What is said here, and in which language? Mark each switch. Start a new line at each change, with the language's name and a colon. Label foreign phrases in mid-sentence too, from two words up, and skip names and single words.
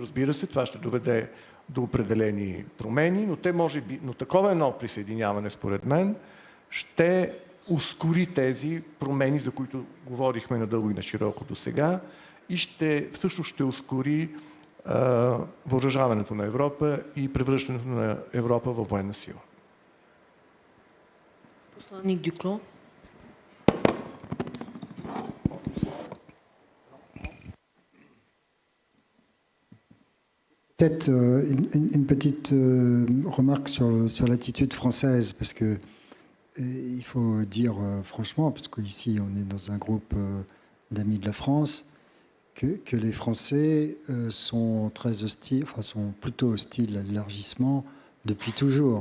Bulgarian: Разбира се, това ще доведе до определени промени, но такова едно присъединяване, според мен, ще ускори тези промени, за които говорихме надълго и на широко до сега, и всъщност ще ускори въоръжаването на Европа и превръщането на Европа във военна сила. Посланник Дюкло.
French: Peut-être une petite remarque sur l'attitude française, parce que il faut dire franchement, parce qu'ici on est dans un groupe d'amis de la France, que les Français sont très hostiles, enfin sont plutôt hostiles à l'élargissement depuis toujours.